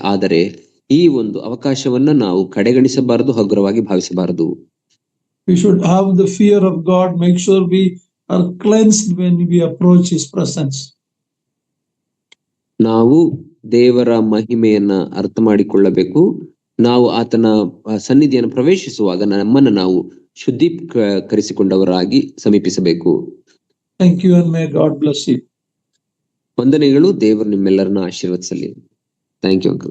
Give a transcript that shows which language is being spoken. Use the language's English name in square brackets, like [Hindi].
[Kannada] ಆದರೆ ಈ ಒಂದು ಅವಕಾಶವನ್ನ ನಾವು ಕಡೆಗಣಿಸಬಾರದು, ಹಗುರವಾಗಿ ಭಾವಿಸಬಾರದು. [English] We should have the fear of God. Make sure we are cleansed when we approach His presence. [Kannada] ನಾವು ದೇವರ ಮಹಿಮೆಯನ್ನ ಅರ್ಥ ಮಾಡಿಕೊಳ್ಳಬೇಕು. ನಾವು ಆತನ ಸನ್ನಿಧಿಯನ್ನು ಪ್ರವೇಶಿಸುವಾಗ ನಮ್ಮನ್ನು ನಾವು ಶುದ್ಧೀಕರಿಸಿಕೊಂಡವರಾಗಿ ಸಮೀಪಿಸಬೇಕು. [English] Thank you and may God bless you. [Kannada] ವಂದನೆಗಳು. ದೇವರು ನಿಮ್ಮೆಲ್ಲರನ್ನ ಆಶೀರ್ವದಿಸಲಿ. [English] Thank you uncle.